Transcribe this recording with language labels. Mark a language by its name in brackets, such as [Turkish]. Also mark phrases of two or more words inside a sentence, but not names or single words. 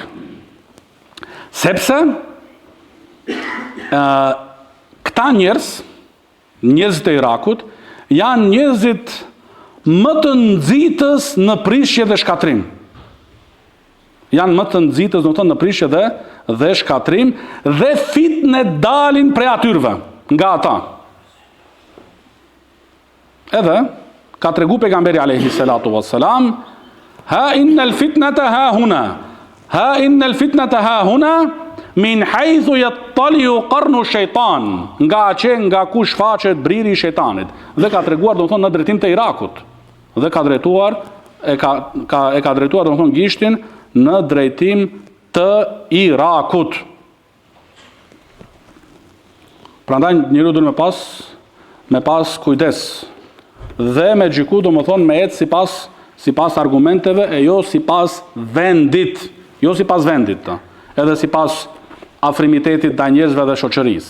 [Albanian] Sepse këta njerëzit e Irakut janë njerëzit më të nxitës në prishje dhe shkatrim. Janë më të nxitës domethënë në prishje dhe shkatrim dhe fitne dalin prej atyrve nga ata. Edhe ka tregu pejgamberi [Arabic] عليه الصلاة والسلام ها إن الفتنة ها هنا من حيث يطلع قرن الشيطان, [Albanian] nga ku shfaqet briri i shejtanit. Dhe ka treguar domethënë në drejtim të Irakut. Dhe ka drejtuar e ka drejtuar domethënë gishtin në drejtim të Irakut. Prandaj njeriu duhet me pas kujdes dhe me xhiku domethënë me ecë sipas argumenteve e jo sipas vendit, edhe sipas afrimitetit ndaj njerëzve dhe shoqërisë.